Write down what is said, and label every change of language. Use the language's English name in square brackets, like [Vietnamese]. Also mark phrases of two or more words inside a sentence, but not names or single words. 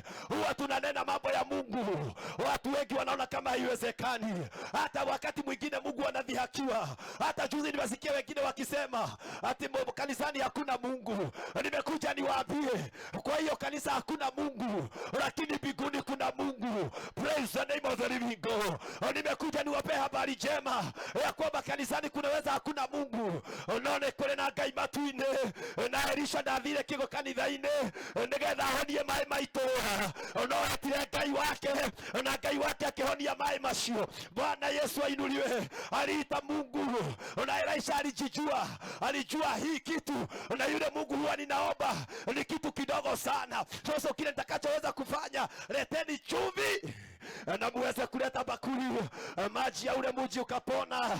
[Swahili] Huwa tunanena mambo ya Mungu, watu wengi wanaona kama haiwezekani. Hata wakati mwingine Mungu anadhihakiwa. Hata juzi nimesikia wengine wakisema ati kanisani hakuna Mungu. Nimekuja niwaambie, kwa hiyo kanisa hakuna Mungu, lakini mbinguni kuna Mungu. [English] Praise the name of the living God. [Swahili] Nimekuja niwape habari njema ya kwamba kanisani kunaweza hakuna Mungu. [Kikuyu] None kule na Ngai matuine na Elisha ndathire kigo kanitha-ine nigetha honie mai maito. No atire Ngai wake na Ngai wake akihonia mai macio. [Swahili] Bwana Yesu ainuliwe. Aliita Mungu na Elisha alijua hii kitu, na yule Mungu huwa ninaomba ni kitu kidogo sana. Sasa kile nitakachoweza kufanya, leteni chumvi na muweze kuleta bakuli. Maji ya ule mji ukapona.